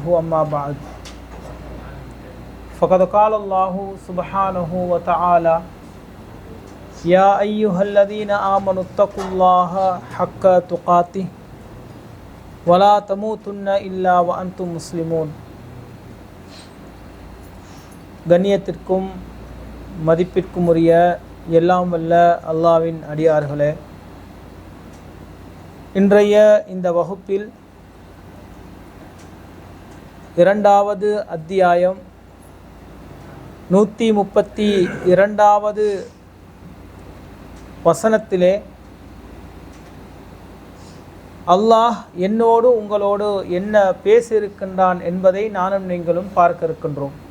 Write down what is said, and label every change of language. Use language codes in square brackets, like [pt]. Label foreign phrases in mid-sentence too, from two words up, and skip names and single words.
[ar] أما بعد فقد قال الله سبحانه وتعالى يا أيها الذين آمنوا اتقوا الله حق تقاته ولا تموتن إلا وأنتم مسلمون. [ta] கண்ணியத்திற்கும் மதிப்பிற்கும் உரிய எல்லாம் வல்ல அல்லாஹ்வின் அடியார்களே, இன்றைய இந்த வகுப்பில் இரண்டாவது அத்தியாயம் 132வது வசனத்திலே அல்லாஹ் என்னோடு உங்களோடு என்ன பேசியிருக்கின்றான் என்பதை நானும் நீங்களும் பார்க்க இருக்கின்றோம்.